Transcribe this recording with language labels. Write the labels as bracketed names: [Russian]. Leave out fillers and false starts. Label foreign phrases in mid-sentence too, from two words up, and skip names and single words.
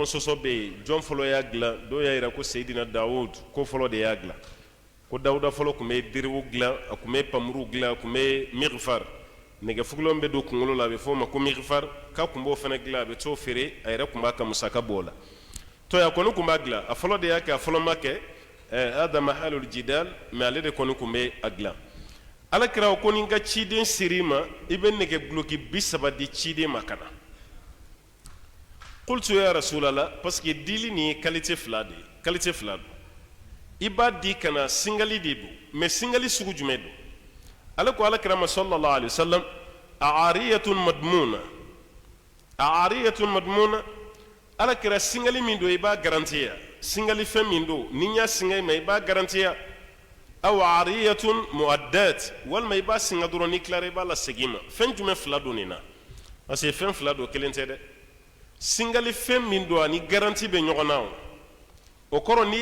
[Bambara] sɔsɔ bɛ yen jɔn fɔlɔ y'a dilan dɔw y'a jira ko Seyidina Dawud ko fɔlɔ de y'a dilan ko Dawuda fɔlɔ tun bɛ diriw dilan a tun bɛ pamuru dilan a tun bɛ mighfar nɛgɛfugulan bɛ don kunkolo la a bɛ fɔ o ma ko mighfar k'a tun b'o fana dilan a bɛ t'o feere a yɛrɛ tun b'a ka musaka bɔ o la to a kɔni tun b'a dilan a fɔlɔ de y'a kɛ a fɔlɔ ma kɛ [Arabic] hada mahalul jidal [Bambara] mais ale de kɔni tun bɛ a dilan alakira ko ni ka ciden siri ma i bɛ nɛgɛ guloki 30 di ciden ma kana [Arabic] qultu ya rasulallah [French] parce que [Bambara] dili ni qualité fila de qualité fila do i b'a di kana singali de do mais singali sugu jumɛn do ale ko alakira ma [Arabic] sallallahu alaihi wasallam a'ariyatun [Bambara] madmuna alakira singali min do i b'a garantiya singali fɛn min do ni y'a singa ma i b'a garantiya [Arabic] aw ariyatun muaddat [Bambara] walma i b'a singa dɔrɔn ni tilara i b'a la segin ma fɛn jumɛn fila do nin na [French] parce que [Bambara] fɛn fila do kelen tɛ dɛ singali fɛn min do ani garanti bɛ ɲɔgɔn na o kɔrɔ n'i